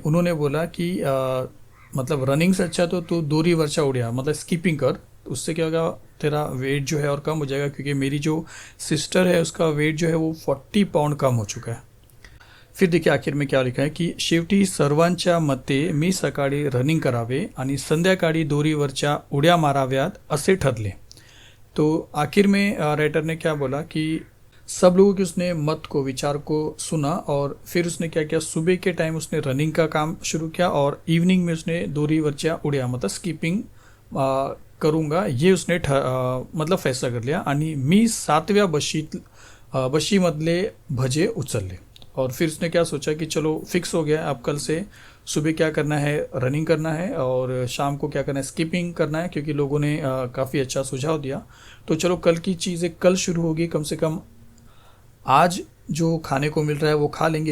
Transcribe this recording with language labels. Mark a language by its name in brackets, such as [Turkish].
[Hindi] उन्होंने बोला कि मतलब रनिंग से अच्छा तो तू [Marathi] दोरीवरच्या उड्या, [Hindi] मतलब स्किपिंग कर, उससे क्या होगा, तेरा वेट जो है और कम हो जाएगा, क्योंकि मेरी जो सिस्टर है उसका वेट जो है वो 40 पाउंड कम हो चुका है। फिर देखिए आखिर में क्या लिखा है कि [Marathi] शेवटी सर्वांच्या मते मी सकाळी रनिंग करावे आणि संध्याकाळी दोरीवरच्या उड्या माराव्यात असे ठरले। [Hindi] तो आखिर में राइटर ने क्या बोला कि सब लोगों के उसने मत को, विचार को सुना, और फिर उसने क्या किया, सुबह के टाइम उसने रनिंग का काम शुरू किया, और इवनिंग में उसने [Marathi] दोरीवरच्या उड्या [Hindi] मतलब स्किपिंग करूँगा, ये उसने मतलब फैसला कर लिया। [Marathi] आणि मी 7व्या बशीमधले भजे उचलले। [Hindi] और फिर उसने क्या सोचा कि चलो फिक्स हो गया, अब कल से सुबह क्या करना है, रनिंग करना है, और शाम को क्या करना है, स्किपिंग करना है, क्योंकि लोगों ने काफ़ी अच्छा सुझाव दिया। तो चलो कल की चीज़ें कल शुरू होगी, कम से कम आज जो खाने को मिल रहा है वो खा लेंगे।